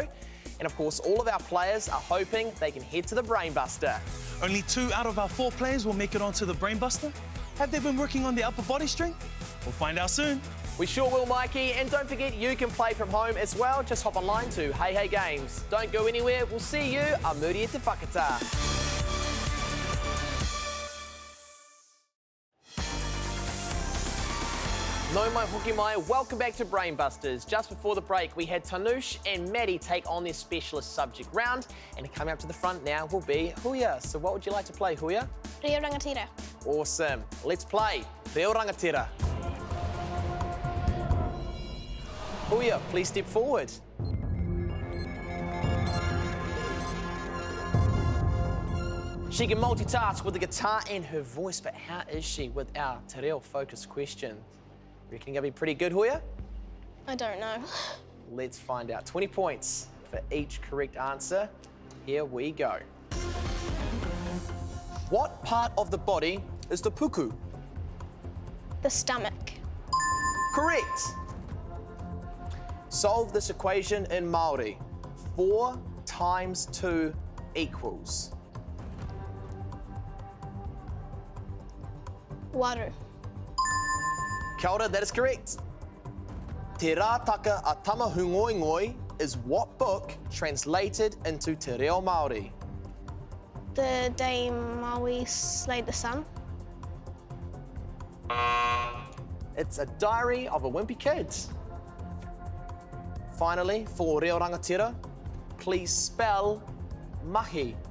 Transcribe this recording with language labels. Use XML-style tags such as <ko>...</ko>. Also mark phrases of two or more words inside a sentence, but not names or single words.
<en>And of course, all of our players are hoping they can head to the Brainbuster. Only 2 out of our 4 players will make it onto the Brainbuster. Have they been working on the upper body strength? We'll find out soon. We sure will, Mikey. And don't forget, you can play from home as well. Just hop online to Hey Hey Games. Don't go anywhere. We'll see you.</en> <mi>A muri e te whakata. No mai hoki mai,</mi> <en>welcome back to Brainbusters. Just before the break, we had Tanou and Maddie take on their specialist subject round, and coming up to the front now will be Huia. So what would you like to play, Huia? Reo rangatira. Awesome. Let's play Reo Rangatira. Huia, please step forward. She can multitask with the guitar and her voice, but how is she with our te reo focused question? Reckon you'll be pretty good, Huia? I don't know. Let's find out. 20 points for each correct answer. Here we go. What part of the body is the puku? The stomach. Correct. Solve this equation in Māori. 4 times 2 equals. Water.</en> <mi>Kia ora,</mi> <en>that is correct.</en> <mi>Te rātaka a tamahungoingoi</mi> <en>is what book translated into</en> <mi>te reo Māori?</mi> <en>The day Maui slayed the sun. It's a diary of a wimpy kid. Finally, for Reo Rangatira, please spell mahi.</en>